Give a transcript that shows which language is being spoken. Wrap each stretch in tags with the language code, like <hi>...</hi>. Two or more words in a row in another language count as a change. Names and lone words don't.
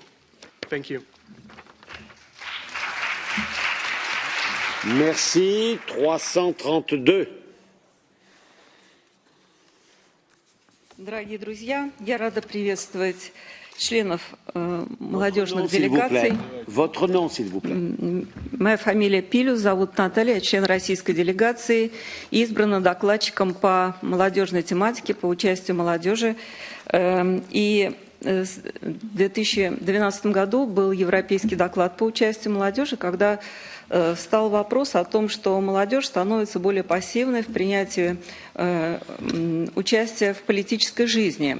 <en>Thank you.</en> <fr>Merci. 332.</fr> <ru>Дорогие друзья, я рада приветствовать членов молодежных делегаций.</ru> <fr>Votre nom, s'il vous plaît.</fr> <ru>Моя фамилия Пилюс, зовут Наталья, я член российской делегации, избрана докладчиком по молодежной тематике, по участию молодежи. И в 2012 году был европейский доклад по участию молодежи, когда встал вопрос о том, что молодежь становится более пассивной в принятии участия в политической жизни.</ru>